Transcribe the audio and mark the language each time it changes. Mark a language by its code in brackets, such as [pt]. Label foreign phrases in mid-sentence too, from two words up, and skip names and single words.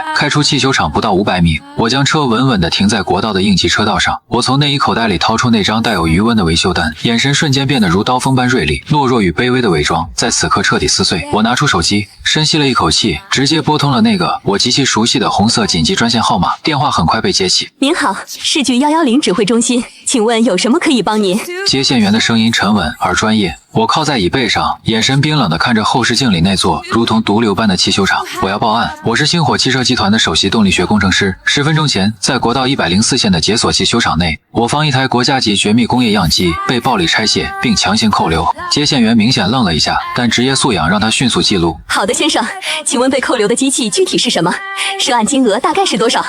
[zh] 開出汽修廠不到500米，我將車穩穩地停在國道的应急車道上。我從內衣口袋裡掏出那張帶有餘溫的維修單，眼神瞬間變得如刀锋般銳利。懦弱與卑微的偽裝在此刻徹底撕碎。我拿出手機，深吸了一口氣，直接撥通了那個我極其熟悉的紅色緊急專線號碼。電話很快被接起。您好，市局110指揮中心，請問有什麼可以幫您？接線員的声音沉穩而專業。我靠在椅背上，眼神冰冷地看着後视鏡裡那座如同毒瘤般的汽修厂。我要報案，我是星火汽车集团的首席动力學工程師。10分鐘前，在國道104線的解鎖汽修廠內，我方一台国家級絕密工業樣機被暴力拆卸並強行扣留。接線員明顯愣了一下，但職業素養讓他迅速記錄。好的，先生，請問被扣留的機器具體是什麼？涉案金額大概是多少？